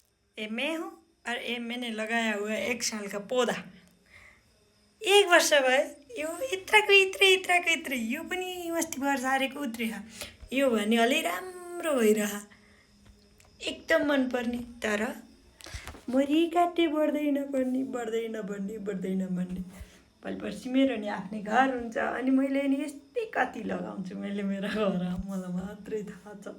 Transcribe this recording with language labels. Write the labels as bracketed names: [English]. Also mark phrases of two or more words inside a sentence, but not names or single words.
[Hindi] ये मैं हूँ और ये मैंने लगाया हुआ है 1 साल का पौधा। [Nepali] 1 वर्ष भयो यो यत्रको यत्रै यो पनि अस्ति सारेको उत्रिहा यो भने अलि राम्रो भइरह एकदम मनपर्ने। तर मरि काटे बढ्दैन बढ्ने भोलि पर्सि मेरो नि आफ्नै घर हुन्छ अनि मैले नि यस्तै कति लगाउँछु मैले मेरो घर मलाई मात्रै थाहा छ।